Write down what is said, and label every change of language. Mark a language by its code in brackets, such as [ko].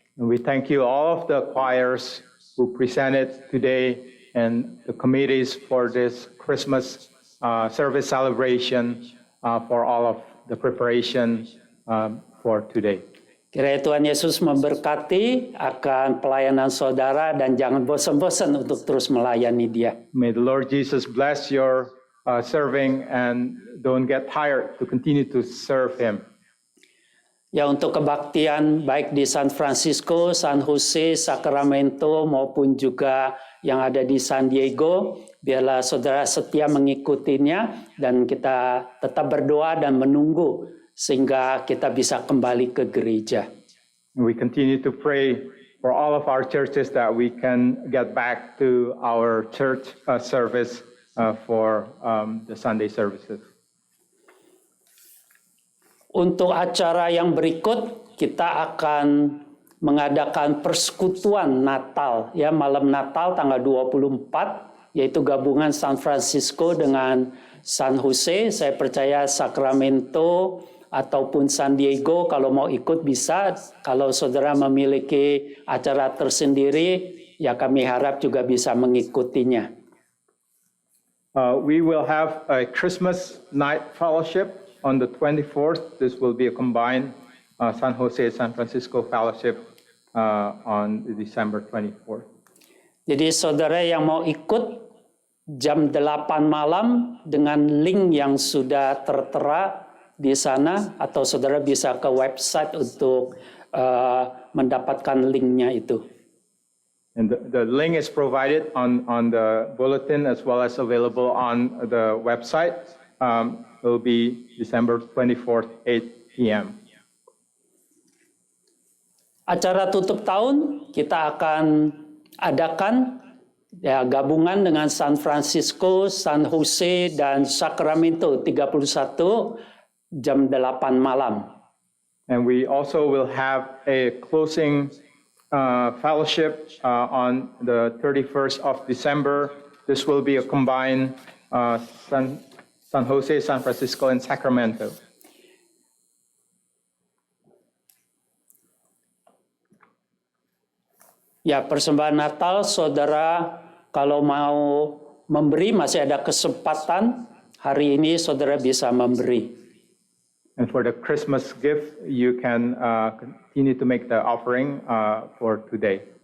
[en] We thank you all of the choirs who presented today and the committees for this Christmas service celebration for all of the preparation for today. [id] Kiranya Tuhan Yesus memberkati akan pelayanan saudara dan jangan bosan-bosan untuk terus melayani Dia. [en] May the Lord Jesus bless your serving and don't get tired to continue to serve Him. [id] Ya, untuk kebaktian baik di San Francisco, San Jose, Sacramento maupun juga yang ada di San Diego, biarlah saudara setia mengikutinya dan kita tetap berdoa dan menunggu sehingga kita bisa kembali ke gereja. [en] We continue to pray for all of our churches that we can get back to our church service for the Sunday services. [id] Untuk acara yang berikut, kita akan mengadakan persekutuan Natal, ya, malam Natal tanggal 24, yaitu gabungan San Francisco dengan San Jose. Saya percaya Sacramento ataupun San Diego kalau mau ikut bisa. Kalau saudara memiliki acara tersendiri, ya kami harap juga bisa mengikutinya. [en] We will have a Christmas night fellowship on the 24th. This will be a combined San Jose, San Francisco fellowship on December 24th. [id] Jadi saudara yang mau ikut jam 8 malam dengan link yang sudah tertera di sana, atau saudara bisa ke website untuk mendapatkan linknya itu. [en] And the link is provided on the bulletin as well as available on the website. will be December 24th, 8 p.m. [id] Acara tutup tahun kita akan adakan ya gabungan dengan San Francisco, San Jose, dan Sacramento 31 jam 8 malam. [en] And we also will have a closing fellowship on the 31st of December. This will be a combined San Jose, San Francisco, and Sacramento. [id] Ya, persembahan Natal, saudara, kalau mau memberi masih ada kesempatan. Hari ini saudara bisa memberi. [en] And for the Christmas gift, you can continue to make the offering for today.